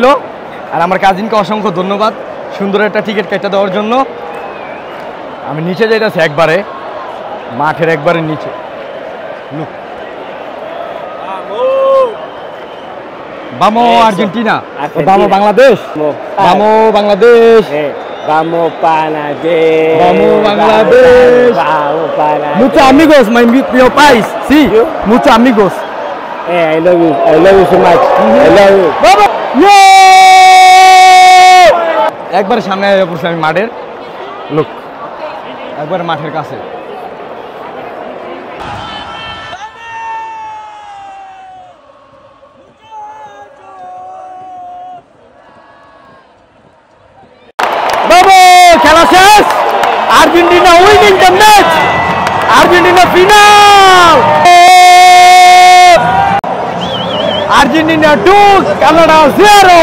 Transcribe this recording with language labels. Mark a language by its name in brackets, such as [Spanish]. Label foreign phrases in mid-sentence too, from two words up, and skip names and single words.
[Bangla] আর আমার কাজিনকে অসংখ্য ধন্যবাদ সুন্দর একটা টিকিট কেটে দেওয়ার জন্য। আমি নিচে যাইতেছি একবারে, মাঠের একবারে নিচে। [Spanish] লুক, vamos Argentina, vamos Bangladesh, vamos Bangladesh, Vamos Bangladesh. Vamos Bangladesh. Vamos Bangladesh. Muchos amigos, mi país. Sí, muchos amigos. [English] Hey, I love you. I love you so much. I love you. [Spanish] Vamos. [Bangla] একবার সামনে বসে আমি মাঠের, লোক একবার মাঠের কাছে। খেলা শেষ, আর্জেন্টিনা [English] winning the match, [Bangla] আর্জেন্টিনা ফিনাল, আর্জেন্টিনা 2 কানাডা 0।